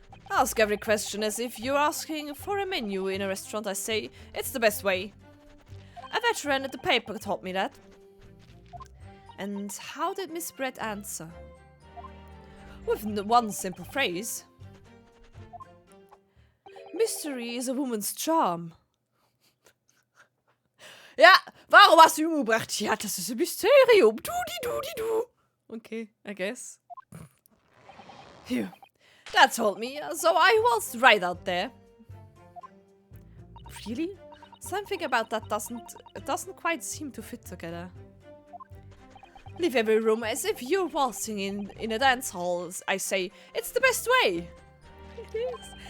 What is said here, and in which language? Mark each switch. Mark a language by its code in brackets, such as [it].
[en] Ask every question as if you're asking for a menu in a restaurant, I say. It's the best way. A veteran at the paper taught me that. And how did Miss Brett answer? With one simple phrase. Mystery is a woman's charm. [de] Ja, warum hast du ihn umgebracht? Ja, das ist ein Mysterium. [en] Du. Okay, I guess. Phew. That told me, so I was right out there. Really? Something about that doesn't quite seem to fit together. Leave every room as if you're waltzing in a dance hall, I say. It's the best way. It is.